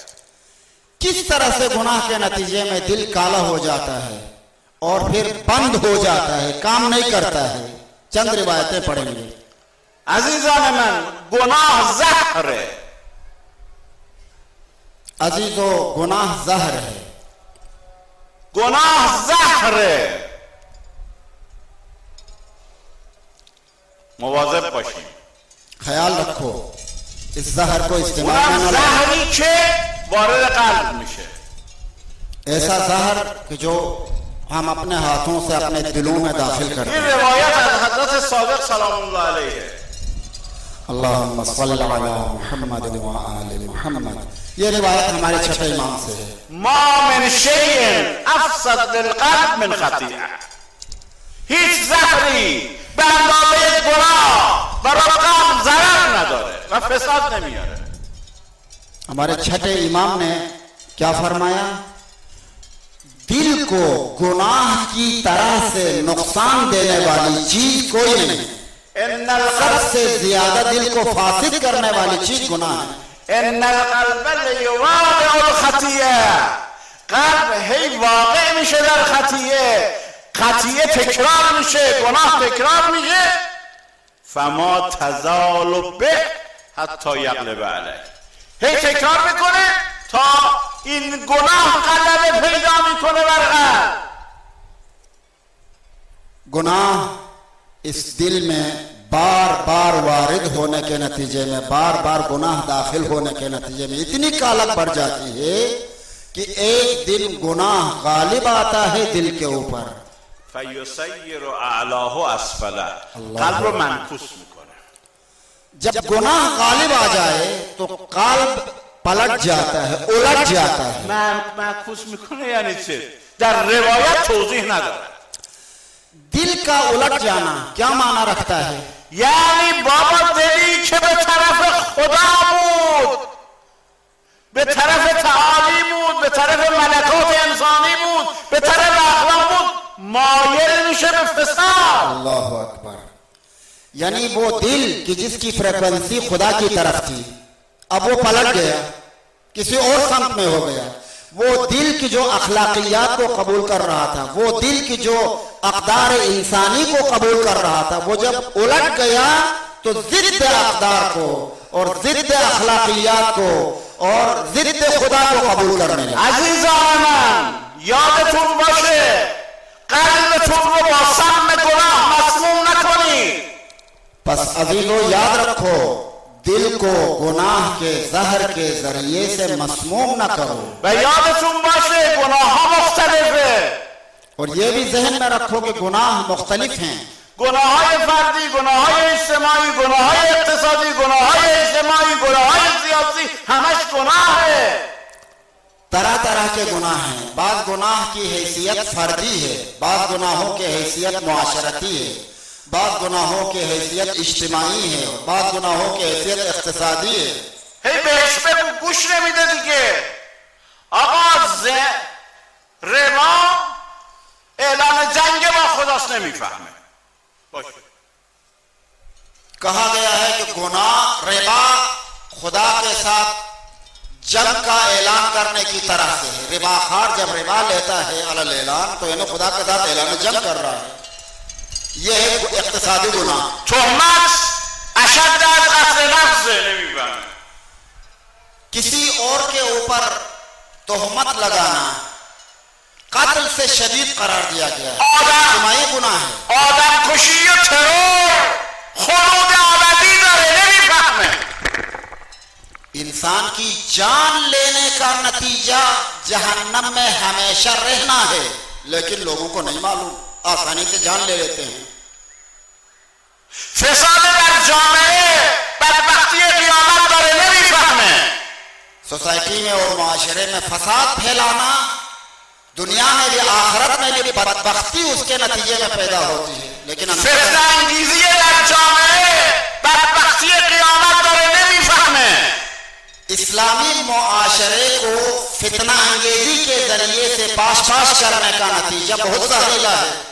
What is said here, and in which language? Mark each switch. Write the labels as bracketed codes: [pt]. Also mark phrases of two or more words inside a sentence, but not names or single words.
[ur] کس طرح سے گناہ کے نتیجے میں دل کالا ہو جاتا ہے اور پھر بند ہو جاتا ہے، کام نہیں کرتا ہے. چند روایتیں پڑھیں گے. [fa] عزیزان من، گناه زهره. [ur] عزیزو، گناہ زہر ہے. [fa] گناه زهره. مواظب باشیم. [ur] خیال رکھو اس زہر کو استعمال [fa] اونم [ur] न [fa] زهری که وارد قلب میشه. [ur] ایسا زہر کہ جو ہم اپنے ہاتھوں سے اپنے دلوں میں داخل کرتے [fa] این [ur] हैं। [fa] روایت از حضرت صادق سلام الله علیه. [ar] اللهم صل على محمد وآل محمد. [ur] یہ روایت ہمارے چھٹے امام سے ہے. [ar] ما من شیء افسد للقلب من خطیئه. [fa] هیچ زهری به اندازه گناه برای قلب ضرر نداره و فساد نمیاره. [ur] ہمارے چھٹے امام نے کیا فرمایا? دل کو گناہ کی طرح سے نقصان دینے والی چیز کوئی نہیں. [ar] ان القلب [ur] سب سے زیادہ دل کو فاسد کرنے والی چیز گناہ ہے. [ar] ان القلب لیواقع الخطیئه. [fa] قلب هی واقع میشه در خطیئه. خطیئه تکرار میشه، گناه تکرار میشه. [ar] فما تزال به حتی یغلب علیه. [fa] هی تکرار میکنه تا این گناه غلبه پیدا میکنه بر قلب. [ur] گناہ اس دل میں بار بار وارد ہونے کے نتیجے میں، بار بار گناہ داخل ہونے کے نتیجے میں اتنی کالک بڑھ جاتی ہے کہ ایک دن گناہ غالب آتا ہے دل کے اوپر. [ar] فیسیر اعلاه اسفله. [fa] قلب رو منکوس میکنه. [ur] جب گناہ غالب آ جائے تو قلب پلٹ جاتا ہے، الٹ جاتا ہے. [fa] منکوس میکنه یعنی چه؟ در روایت توضیح نداره. [ur] دل کا الٹ جانا کیا معنی رکھتا ہے? [fa] یعنی بابا دلی که به طرف خدا بود، به طرف تعالی بود، به طرف ملکات انسانی بود، به طرف اخلاق بود، مایل میشه به فساد. [ar] الله أكبر. [ur] یعنی وہ دل کہ جس کی فریکوینسی خدا کی طرف تھی، اب وہ پلٹ گیا، کسی اور سمت میں ہو گیا. وہ دل کی جو اخلاقیات کو قبول کر رہا تھا، وہ دل کی جو اقدار انسانی کو قبول کر رہا تھا، وہ جب الٹ گیا تو ضد اقدار کو اور ضد اخلاقیات کو اور ضد خدا کو قبول کرنے لگا. [fa] عزیزان من، یادتون باشه قلبتون رو با سم گناه مسموم نکنید. [ur] بس عزیزوں، یاد رکھو، دل کو گناہ کے زہر کے ذریعے سے مسموم نہ کرو. [fa] و یادتون باشه گناه ها مختلفه. [ur] اور یہ بھی ذہن میں رکھو کہ گناہ مختلف ہیں. [fa] گناه های فردی، گناه های اجتماعی، گناه های اقتصادی، گناه های اجتماعی، گناه های سیاسی، همش گناهه. [ur] طرح طرح کے گناہ ہیں. بعض گناہ کی حیثیت فردی ہے، بعض گناہوں کی حیثیت معاشرتی ہے، بعض گناہوں کی حیثیت اجتماعی ہے، بعض گناہوں کی حیثیت اقتصادی ہے. [fa] هی بهش بگو گوش نمیده دیگه. آقا ربا اعلان جنگ با خداست، نمیفهمه. باشه. [ur] کہا گیا ہے کہ گناہ ربا خدا کے ساتھ جنگ کا اعلان کرنے کی طرح سے ہے. ربا خوار جب ربا لیتا ہے [ar] على الإعلان, [ur] تو انہیں خدا کے ساتھ اعلان جنگ کر رہا ہے. یہ ہے اقتصادی گناہ. [fa] تهمت اشد از قتل نفسه، نمیفهمه. [ur] کسی اور کے اوپر تہمت لگانا قتل سے شدید قرار دیا گیا ہے، اجتماعی گناہ ہے. [fa] آدم کشی و ترور خلود ابدی داره، نمیفهمه. [ur] انسان کی جان لینے کا نتیجہ جہنم میں ہمیشہ رہنا ہے، لیکن لوگوں کو نہیں معلوم، آسانی سے جان لے لیتے ہیں. [fa] فساد در جامعه بدبختی قیامت داره، نمیفهمه. [ur] سوسائٹی میں اور معاشرے میں فساد پھیلانا، دنیا میں بھی آخرت میں بھی بدبختی اس کے نتیجے میں پیدا ہوتی ہے. لیکن اسلامی معاشرے کو فتنہ انگیزی کے ذریعے سے پاش کرنے کا نتیجہ بہت زہریلا ہے.